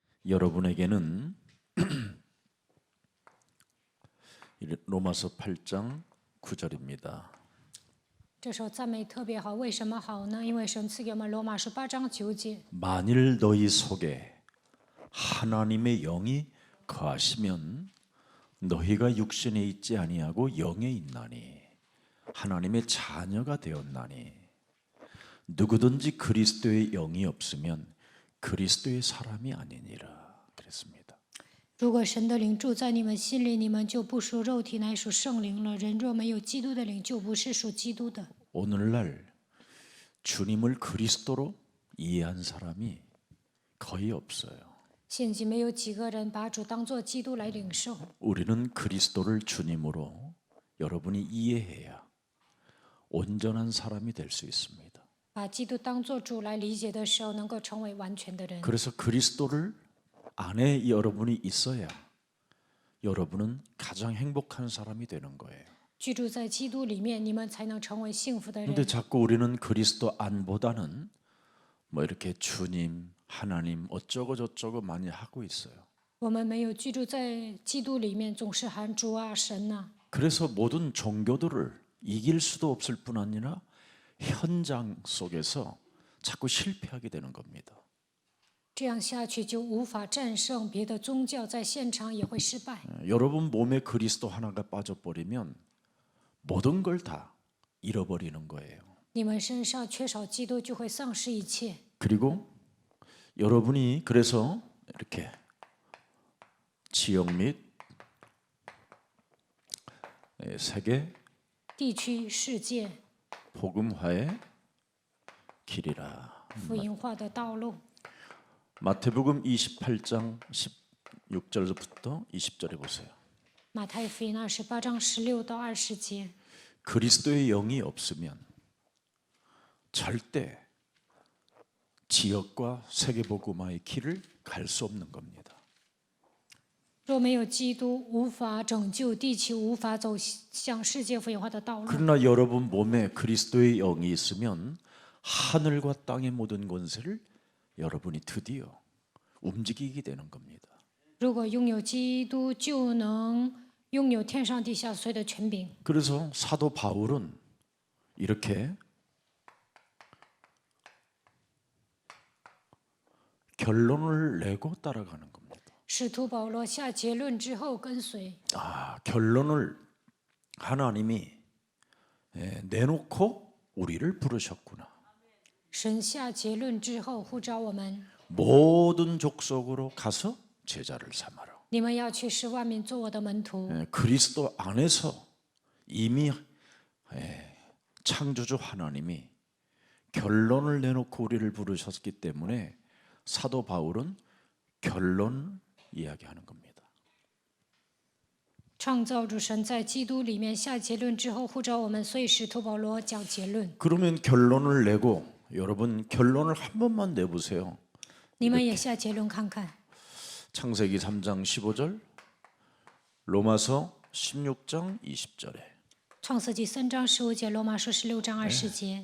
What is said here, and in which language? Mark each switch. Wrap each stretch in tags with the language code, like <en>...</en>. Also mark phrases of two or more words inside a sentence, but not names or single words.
<ko>여러분에게는 로마서 8장 9절입니다.</ko> <zh>这首赞美特别好，为什么好呢？因为神赐给我们罗马书8章9节。</zh> <ko>만일 너희 속에 하나님의 영이 거하시면 너희가 육신에 있지 아니하고 영에 있나니 하나님의 자녀가 되었나니 누구든지 그리스도의 영이 없으면 그리스도의 사람이 아니니라 그랬습니다.</ko> <zh>如果神的灵住在你们心里，你们就不属肉体，乃属圣灵了。人若没有基督的灵，就不是属基督的。</zh> <ko>오늘날 주님을 그리스도로 이해한 사람이 거의 없어요.</ko> <zh>现今没有几个人把主当作基督来领受。</zh> <ko>우리는 그리스도를 주님으로 여러분이 이해해야 온전한 사람이 될 수 있습니다.</ko> <zh>把基督当作主来理解的时候，能够成为完全的人。</zh> <ko>그래서 그리스도를 안에 여러분이 있어야 여러분은 가장 행복한 사람이 되는 거예요.</ko> <zh>居住在基督里面，你们才能成为幸福的</zh> <ko>근데</ko> <zh>人。</zh> <ko>자꾸 우리는 그리스도 안보다는 뭐 이렇게 주님, 하나님 어쩌고 저쩌고 많이 하고 있어요.</ko> <zh>我们没有居住在基督里面，总是喊主啊、神啊。</zh> <ko>그래서 모든 종교들을 이길 수도 없을 뿐 아니라 현장 속에서 자꾸 실패하게 되는 겁니다.</ko> <zh>这样下去就无法战胜别的宗教，在现场也会失败。</zh> <ko>여러분 몸에 그리스도 하나가 빠져버리면 모든 걸 다 잃어버리는 거예요.</ko> <zh>你们身上缺少基督，就会丧失一切。</zh> <ko>그리고 여러분이 그래서 이렇게 지역 및 세계</ko> <zh>地区、世界</zh> <ko>복음화의 길이라.</ko> <zh>福音化的道路。</zh> <ko>마태복음 28장 16절부터 20절에 보세요.</ko> <zh>马太福音28章16到20节。</zh> <ko>그리스도의 영이 없으면 절대 지역과 세계 복음화의 길을 갈 수 없는 겁니다.</ko> <zh>若没有基督，无法拯救地球，无法走向世界福音化的道路。</zh> <ko>그러나 여러분 몸에 그리스도의 영이 있으면 하늘과 땅의 모든 권세를 여러분이 드디어 움직이게 되는 겁니다.</ko> <zh>如果拥有基督，就能拥有天上地下所有的权柄。</zh> <ko>그래서 사도 바울은 이렇게 결론을 내고 따라가는 겁니다.</ko> <zh>使徒保罗下结论之后跟随。</zh> <ko>결론을 하나님이 내놓고 우리를 부르셨구나.</ko> <zh>神下结论之后呼召我们，</zh> <ko>모든 족속으로 가서 제자를 삼아라.</ko> <zh>你们要去使万民做我的门徒。</zh> <ko>그리스도 안에서 이미 창조주 하나님이 결론을 내놓고 우리를 부르셨기 때문에 사도 바울은 결론 이야기하는 겁니다.</ko> <zh>创造主神在基督里面下结论之后呼召我们，所以使徒保罗讲结论。</zh> <ko>그러면 결론을 내고 여러분 결론을 한 번만 내보세요.</ko> <zh>你们也下结论看看。</zh> <ko>창세기 3장 15절, 로마서 16장 20절에</ko> <zh>创世纪3章15节，罗马书16章20节。</zh>